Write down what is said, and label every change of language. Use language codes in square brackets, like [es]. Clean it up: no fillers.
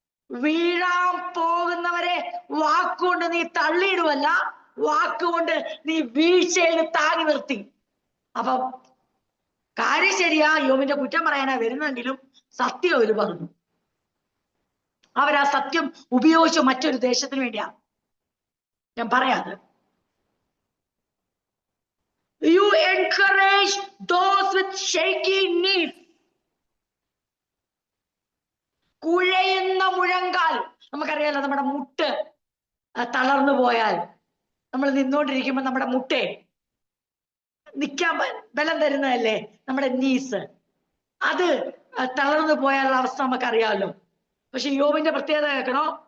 [ml] വീഴാൻ പോകുന്നവരെ വാക്കുകൊണ്ട് നീ തള്ളിയിടുവല്ല, വാക്കുകൊണ്ട് നീ വീഴ്ചയിൽ താങ്ങി നിർത്തി. അപ്പം കാര്യം ശരിയാ, യോബിന്റെ കുറ്റം പറയാനാ വരുന്നെങ്കിലും സത്യം അവര് പറഞ്ഞു. അവരാ സത്യം ഉപയോഗിച്ചു മറ്റൊരു ദേശത്തിന് വേണ്ടിയാ. ഞാൻ പറയാതെ, [en] you encourage those with shaky knees. [ml] കുഴയുന്ന മുഴങ്കാൽ. നമുക്കറിയാലോ, നമ്മുടെ മുട്ട് തളർന്നു പോയാൽ, നമ്മൾ നിന്നോണ്ടിരിക്കുമ്പോ നമ്മുടെ മുട്ടേ നിൽക്കാൻ ബലം തരുന്നതല്ലേ നമ്മുടെ നീസ്. അത് തളർന്നു പോയാലുള്ള അവസ്ഥ നമുക്കറിയാമല്ലോ. പക്ഷെ യോബിന്റെ പ്രത്യേകത കേൾക്കണോ?